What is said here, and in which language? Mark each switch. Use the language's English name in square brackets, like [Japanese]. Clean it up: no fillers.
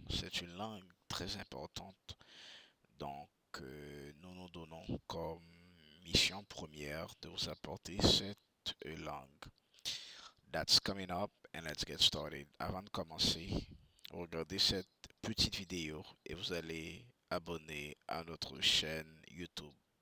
[French] C'est une langue très importante. Donc, nous nous donnons comme mission première de vous apporter cette langue. [English] That's coming up and let's get started. [French] Avant de commencer, regardez cette petite vidéo et vous allez abonner à notre chaîne YouTube.